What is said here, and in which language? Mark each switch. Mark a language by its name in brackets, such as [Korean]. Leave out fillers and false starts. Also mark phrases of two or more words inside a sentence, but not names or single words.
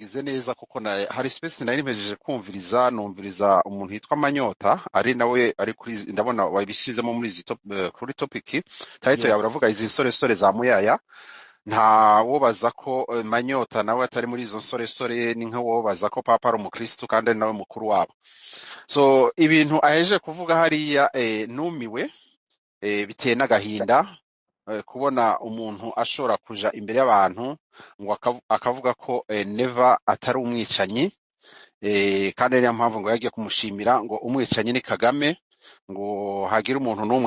[Kinyarwanda] ugize neza kuko hari space nari mpejeje kumviriza numviriza umuntu yitwa Manyota ari nawe ari kuri ndabona wabishyizemo muri kuri [English] topic title [Kinyarwanda] yawe yes uravuga izi sore za muyaya nta wobaza ko Manyota nawe atari muri izo sore ni nka wobaza ko papa ari umukristo kandi ari nawe mukuru wabo so ibintu aheje kuvuga hariya numiwe biteye n'agahinda kubona umuntu ashobora kuja imbere y'abantu ngo akavuga ko Neva atari umwicanyi kandi ariyo mpamvu ngo yagiye kumushimira ngo umwicanyi ni Kagame ngo hagira umuntu n'umwe